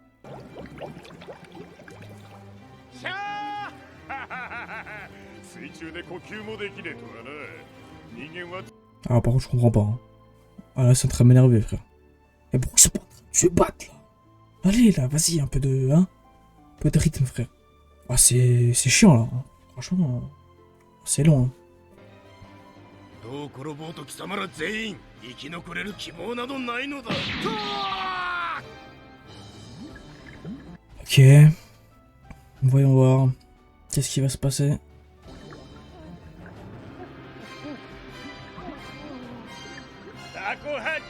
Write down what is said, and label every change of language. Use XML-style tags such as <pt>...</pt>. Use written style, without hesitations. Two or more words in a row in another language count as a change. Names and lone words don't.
<fr>Ah par contre je comprends pas. Hein. Ah là c'est en train de m'énerver, frère. Et pourquoi ils sont pas en train de se battre là? Allez là, vas-y, un peu de... Hein, un peu de rythme, frère. Ah c'est chiant là. Franchement, c'est long. Hein.</fr> <ja>どう転ぼうと貴様ら全員生き残れる希望などないのだ。</ja> <fr>Ok. Voyons voir. Qu'est-ce qui va se passer?</fr> <ja>タコ</ja>